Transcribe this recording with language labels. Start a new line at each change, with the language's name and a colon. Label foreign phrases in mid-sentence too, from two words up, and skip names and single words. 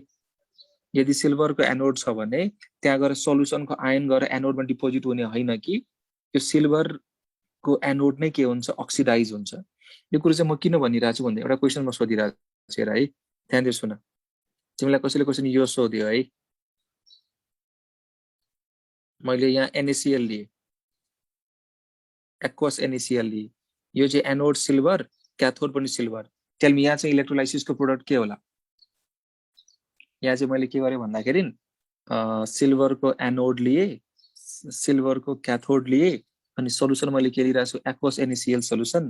Nepali: यदि सिल्भरको एनोड छ भने त्यहाँ गएर सोलुसनको आयन गएर एनोडमा डिपोजिट हुने हैन कि, यो सिल्भरको एनोड नै के हुन्छ अक्सिडाइज हुन्छ. यो कुरा चाहिँ म किन भनिरहेको छु भन्दा एउटा क्वेशन म सोधिरहेको छु है, ध्यान दिएर सुन. तिमीलाई कसैले क्वेशन यो सोध्यो है, मैले यहाँ NaCl लिए, एक्वस NaCl लिए, यो चाहिँ एनोड सिल्भर, क्याथोड पनि सिल्भर.
English: tell me
Nepali: यहाँ चाहिँ इलेक्ट्रोलाइसिसको प्रोडक्ट के होला? यहाँ चाहिँ मैले के गरे भन्दाखेरि सिल्भरको एनोड लिए, सिल्भरको क्याथोड लिए, अनि सोलुसन मैले के लिइरहेको छु एक्वस NaCl सोलुसन.